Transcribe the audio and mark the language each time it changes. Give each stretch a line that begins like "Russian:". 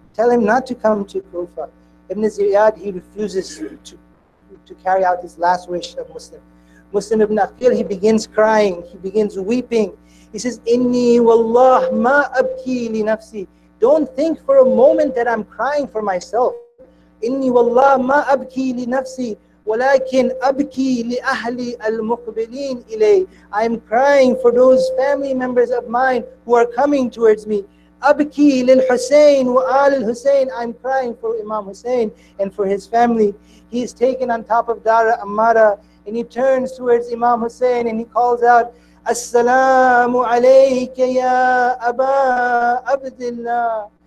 English: Tell him not to come to Kufa. Ibn Ziyad, he refuses to carry out his last wish of Muslim. Muslim ibn Aqil, he begins crying, he begins weeping. He says,
Arabic: Inni wallah ma abki li nafsi.
English: Don't think for a moment that I'm crying for myself.
Arabic: Inni wallah ma abki li nafsi. ولكن أبكي لأهل المقبلين إلي.
English: I'm crying for those family members of mine who are coming towards me.
Arabic: أبكي للحسين وآل الحسين.
English: I'm crying for Imam Hussein and for his family. He is taken on top of Dara Ammara and he turns towards Imam Hussein and he calls out, Assalamu alayka ya Aba Abdullah.